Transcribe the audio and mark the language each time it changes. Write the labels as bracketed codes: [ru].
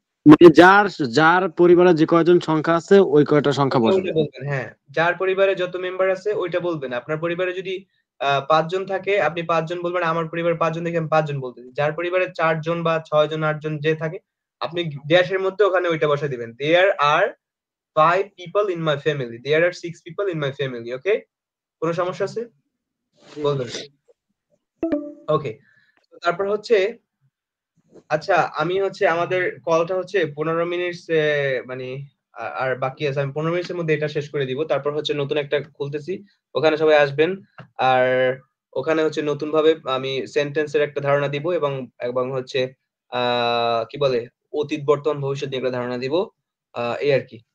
[bn] মানে যার পরিবারে যে কয়জন সংখ্যা আছে ওই কয়টা সংখ্যা বসাবেন। ওইটা বলবেন, হ্যাঁ। যার পরিবারে যত মেম্বার আছে ওইটা বলবেন। আপনার পরিবারে যদি 5 জন থাকে আপনি 5 জন বলবেন। আমার পরিবারে 5 জন দেখে আমি 5 জন বলতেছি। যার পরিবারে 4 জন বা 6 জন 8 জন যে থাকে আপনি ড্যাশের মধ্যে ওখানে ওইটা বসায় দিবেন। [en] There are 5 people in my family. There are 6 people in my family. [bn] ওকে? কোনো সমস্যা আছে? বলবেন। ওকে। তারপর হচ্ছে আচ্ছা আমি হচ্ছে আমাদের কলটা হচ্ছে 15 মিনিট মানে আর বাকি আছে। আমি 15 মিনিটের মধ্যে এটা শেষ করে দিব। তারপর হচ্ছে নতুন একটা খুলতেছি। ওখানে সবাই আসবেন। আর ওখানে হচ্ছে নতুন ভাবে আমি সেন্টেন্সের একটা ধারণা দিব এবং হচ্ছে কি বলে অতীত বর্তমান ভবিষ্যৎ নিয়ে একটা ধারণা দিব। এই আর কি।